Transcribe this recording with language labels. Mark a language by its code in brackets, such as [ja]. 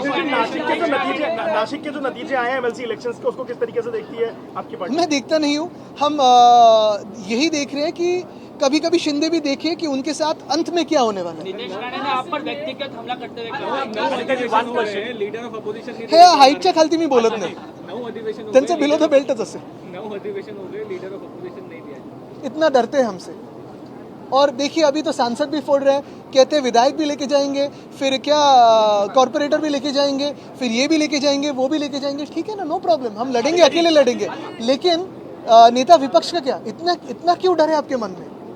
[hi] नासिक के जो नतीजे आए हैं एमएलसी इलेक्शंस के, उसको किस तरीके से देखती है आपकी पार्टी? मैं देखता नहीं हूँ, हम यही देख रहे हैं कि कभी कभी शिंदे भी देखिए कि उनके साथ अंत में क्या होने वाला नितेश राणे ने आप पर व्यक्तिगत हमला करते हुए [en] leader of opposition [hi] है। [mr] हे हाईटच्या खालती मी बोलत नाही, 9 अधिवेशन त्यांचं बिलो द बेल्टच असेल। [hi] 9 अधिवेशन हो गए, लीडर ऑफ अपोजिशन नहीं दिया। इतना डरते हैं हमसे। और देखिए अभी तो सांसद भी फोड़ रहे हैं, कहते हैं विधायक भी लेके जाएंगे, फिर क्या कॉर्पोरेटर भी लेके जाएंगे, फिर ये भी लेके जाएंगे, वो भी लेके जाएंगे। ठीक है ना, नो प्रॉब्लम, हम लड़ेंगे, अकेले लड़ेंगे। लेकिन नेता विपक्ष का क्या, इतना क्यों डर है आपके मन में?